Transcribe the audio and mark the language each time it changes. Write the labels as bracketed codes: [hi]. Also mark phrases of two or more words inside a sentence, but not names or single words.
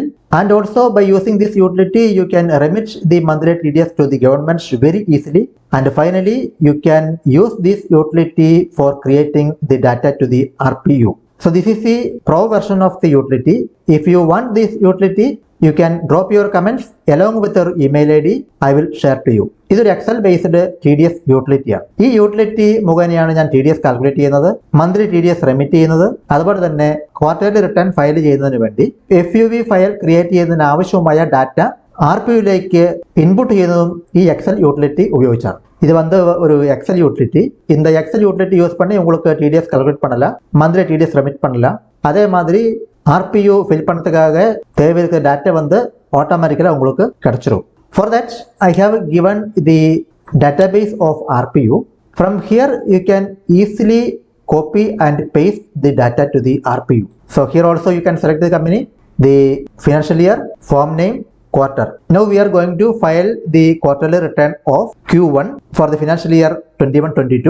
[en] And also by using this utility you can remit the monthly TDS to the government very easily. And finally you can use this utility for creating the data to the RPU. So this is the pro version of the utility. If you want this utility, you can drop your comments along with your email ID. I will share to you. [ml] ഇതൊരു [en] Excel based TDS [ml] യൂട്ടിലിറ്റിയാണ്. ഈ യൂട്ടിലിറ്റി മുഖേനയാണ് ഞാൻ [en] TDS calculate [ml] ചെയ്യുന്നത്, [en] monthly TDS remit [ml] ചെയ്യുന്നത്, അതുപോലെ തന്നെ [en] quarterly return file [ml] ചെയ്യുന്നതിന് വേണ്ടി [en] FUV file create [ml] ചെയ്യുന്നതിന് ആവശ്യമായ ഡാറ്റ RPUലേക്ക് ഇൻപുട്ട് ചെയ്യുന്നതും ഈ [en] Excel utility [ml] ഉപയോഗിച്ചാണ്. [ta] இது ஒரு [en] Excel utility. [ta] இந்த [en] Excel utility use [ta] பண்ணி உங்களுக்கு [en] TDS calculate [ta] பண்ணலாம், [en] monthly TDS remit [ta] பண்ணலாம். அதே மாதிரி [en] RPU fill [ta] பண்ணுறதுக்காக தேவை இருக்கிற டேட்டா ஆட்டோமேட்டிக்கலாக உங்களுக்கு கிடைச்சிரும். [en] For that I have given the database of RPU. From here you can easily copy and paste the data to the RPU. So here also you can select the company, the financial year, form name, quarter. Now we are going to file the quarterly return of Q1 for the financial year 21-22.